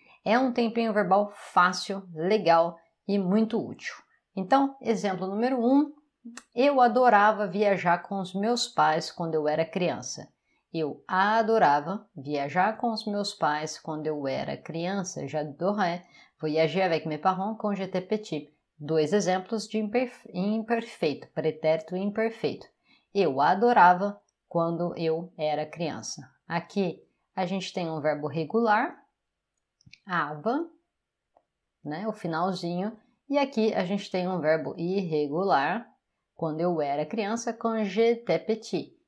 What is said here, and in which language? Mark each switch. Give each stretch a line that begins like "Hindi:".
Portuguese: É um tempinho verbal fácil, legal e muito útil. Então, exemplo número 1, eu adorava viajar com os meus pais quando eu era criança. Eu adorava viajar com os meus pais quando eu era criança.
French: J'adorais voyager avec mes parents quand j'étais petit.
Portuguese: Dois exemplos de imperfeito, pretérito imperfeito. Eu adorava quando eu era criança. Aqui a gente tem um verbo regular, ava, né, o finalzinho, e aqui a gente tem um verbo irregular, quando eu era criança,
French: quand j'étais petit.